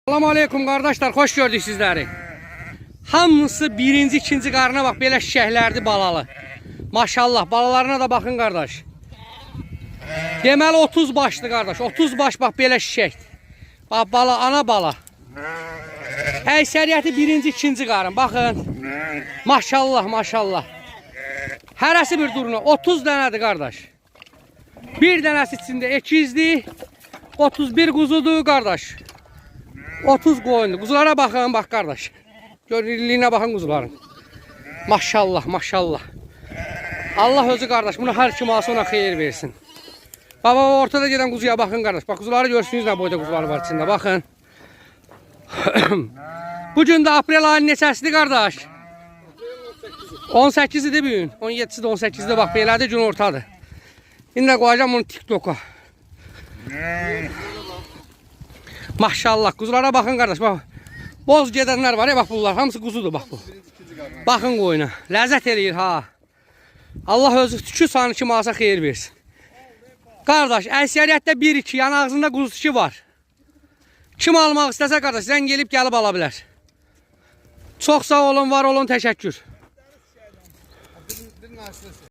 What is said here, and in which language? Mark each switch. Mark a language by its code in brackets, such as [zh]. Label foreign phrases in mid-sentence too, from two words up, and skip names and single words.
[tr] Selamun Aleyküm kardeşler, hoş gördük sizleri. [az] Hamısı birinci, ikinci qarına bak, belə şişəklərdi balalı. Maşallah, balalarına da bakın kardeş. Deməli 30 başlı kardeş, 30 baş bak belə şişəkdir. Bak bala, ana bala. Əksəriyyəti birinci, ikinci qarın, bakın. Maşallah, maşallah. Hərəsi bir duruna, 30 dənədir kardeş. Bir dənəsi içində ekizdir, 31 quzudur kardeş. 30 qoyundu. [tr] Kuzulara bakın bak kardeş. Görünürlüğüne bakın kuzuların. Maşallah, maşallah. [az] Allah özü kardeş bunu her kim alsa ona xeyir versin. [tr] Baba ortada giden kuzuya bakın kardeş. Bak kuzuları görsünüz ne boyda kuzular var içinde bakın. [az] Bugün de aprel ayının neçəsidir kardeş? [tr] 18'idir bugün. [az] 17'sidir 18'idir bak belədir gün ortadır. İndi koyacağım bunu TikTok'a. [tr] Maşallah kuzulara bakın kardeş bak. [az] Boz gedenler var ya bak bunlar hamısı kuzudur bak bu. [tr] Bakın koyuna. [az] Lezzet eləyir ha. Allah özü tükü sanı kim alsa xeyir versin. Kardeş əksəriyyətdə 1-2 yan ağzında kuzu tükü var. Kim almaq istəsə kardeş sən gelib ala bilər. Çox sağ olun, var olun, təşəkkür.